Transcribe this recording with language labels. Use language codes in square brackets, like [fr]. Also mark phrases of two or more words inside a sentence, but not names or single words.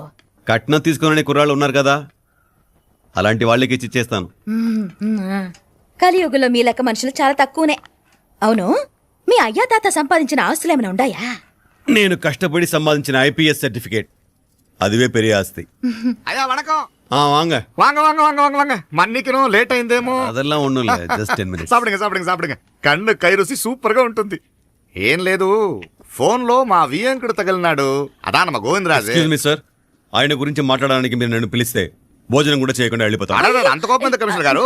[te] కట్నం తీసుకునే కుర్రాళ్ళు ఉన్నారు కదా, అలాంటి వాళ్ళకి ఇచ్చేస్తాను. కలియుగంలో మీ లెక్క మనుషులు చాలా తక్కువనే. అవును, మీ అయ్యా తాత సంపాదించిన ఆస్తులు ఏమైనా ఉండాయా? నేను కష్టపడి సంపాదించిన ఐపీఎస్ సర్టిఫికేట్, [ta] அதுவே பெரிய ஆஸ்தி. ஐயா வணக்கம். వాంగ வாங்க வாங்க வாங்க வாங்க வாங்க மன்னிக்கணும் [te] లేట్ అయిందేమో. అదెల్లా ఉండులే, జస్ట్ 10 minutes. [ta] சாப்பிடுங்க சாப்பிடுங்க சாப்பிடுங்க. [te] కన్ను కై రుచి సూపర్ గా ఉంటుంది. ఏం లేదు, ఫోన్ లో మా వియంకుడు తగిలినాడు, అదా నమ్మ గోవిందరాజు. ఎక్స్క్యూజ్ మీ సార్, ఆయన గురించి మాట్లాడడానికి మీరు నన్ను పిలిస్తే భోజనం కూడా చేయకుండా వెళ్ళిపోతాను. అడగండి, అంత కోపం ఎంత కమిషనర్ గారు?